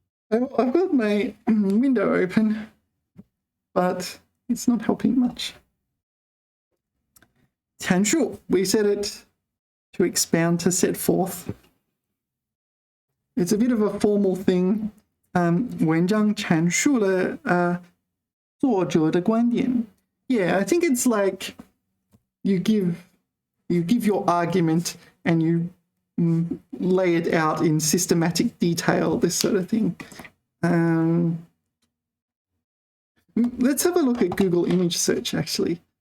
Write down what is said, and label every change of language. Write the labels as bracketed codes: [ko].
[en] I've got my window open, but it's not helping much. 阐述, we said it to expound, to set forth. It's a bit of a formal thing. [zh] 文章阐述了作者的观点. [en] Yeah, I think it's like you give your argument and you lay it out in systematic detail, this sort of thing. Let's have a look at Google image search, actually.